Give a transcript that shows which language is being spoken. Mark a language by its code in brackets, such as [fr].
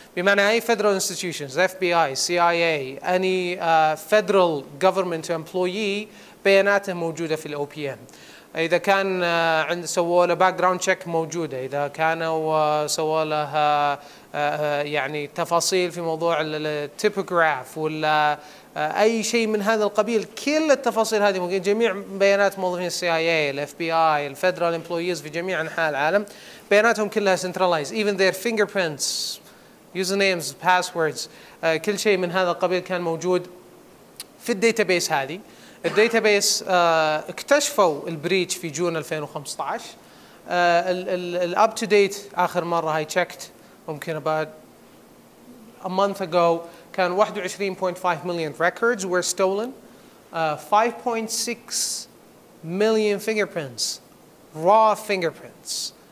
[ar] بمعنى أي [en] federal institutions FBI CIA any federal government employee [ar] بياناته موجودة في ال [en] OPM. [ar] إذا كان سووا له background check موجودة، إذا كانوا سووا له يعني تفاصيل في موضوع التيبوغراف ولا أي شيء من هذا القبيل، كل التفاصيل هذه موجودة. جميع بيانات موظفين CIA ال FBI ال federal employees في جميع أنحاء العالم بياناتهم كلها centralized. [en] even their fingerprints, usernames, passwords، [ar] كل شيء من هذا القبيل كان موجود في الداتابيس هذه. الداتابيس اكتشفوا البريتش في جون 2015. الاب تو ديت اخر مره هاي تشيكت ممكن [en] about a month ago كان 21.5 million records were stolen. 5.6 million fingerprints, raw fingerprints.